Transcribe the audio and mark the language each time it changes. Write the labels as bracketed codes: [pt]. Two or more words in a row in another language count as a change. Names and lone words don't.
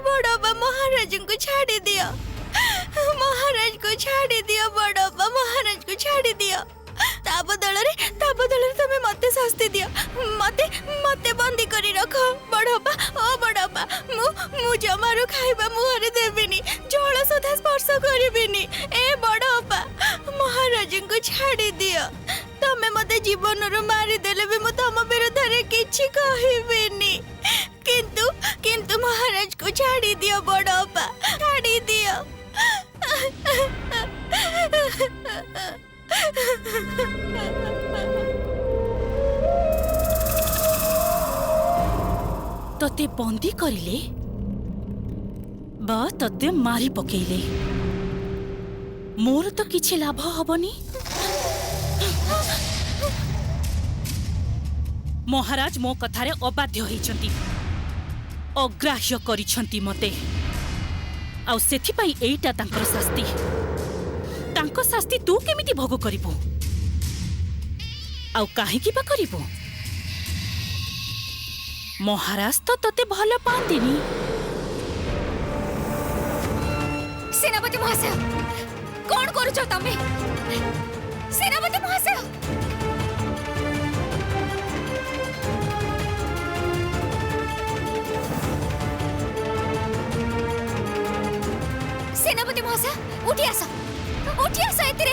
[or] ବଡ଼ପ୍ପା ମହାରାଜ କୋ ଛାଡ଼ି ଦିଅ। ମହାରାଜ କୋ ଛାଡ଼ି ଦିଅ। ବଡ଼ପ୍ପା ମହାରାଜ କୋ ଛାଡ଼ି ଦିଅ। ତା ବଦଳ ତମେ ମତେ ଶାସ୍ତି ଦିଅ। ମତେ ବନ୍ଦୀ କରି ରଖ। ବଡ଼ପ୍ପା ଓ ବଡ଼ପ୍ପା ମୁ ଜମାରୁ ଖାଇବା ମୁହଁରେ ଦେବିନି। ଜଳ ସୁଦ୍ଧା ସ୍ପର୍ଶ କରିବିନି। ଏ ବଡ଼ପ୍ପା ମହାରାଜ କୋ ଛାଡ଼ି ଦିଅ। ତମେ ତମେ ମତେ ଜୀବନ ରୋ ମାରି ଦେଲେ ଭି ମୁ ତମ ବିରୁଦ୍ଧ ରେ କିଛି କହିବିନି କିନ୍ତୁ କିନ୍ତୁ ମହାରାଜ କୋ ଛାଡ଼ି ଦିଅ ବଡ଼ପ୍ପା ଛାଡ଼ି ଦିଅ बड़प्पा छाड़ी दियो ତତେ ବନ୍ଦୀ କରିଲେ ବା ତତେ ମାରି ପକେଇଲେ ମୋର ତ କିଛି ଲାଭ ହବନି। ମହାରାଜ ମୋ କଥାରେ ଅବାଧ୍ୟ ହୋଇଛନ୍ତି ଅଗ୍ରାହ୍ୟ କରିଛନ୍ତି ମତେ ଆଉ ସେଥି ପାଇଁ ଏଇଟା ତାଙ୍କର ଶାସ୍ତି। ତାଙ୍କୁ ଶାସ୍ତି ତୁ କେମିତି ଭୋଗ କରିବୁ ଆଉ କାହିଁକି ବା କରିବୁ? ମହାରାଜ ତ ତତେ ଭଲ ପାଆନ୍ତିନି। ସେନାପତି ମହାଶୟ କଣ କରୁଛ ତମେ? ସେନାପତି ମହାଶୟ ସେନାପତି ମହାଶୟ ଉଠି ଆସ ଏତିରେ।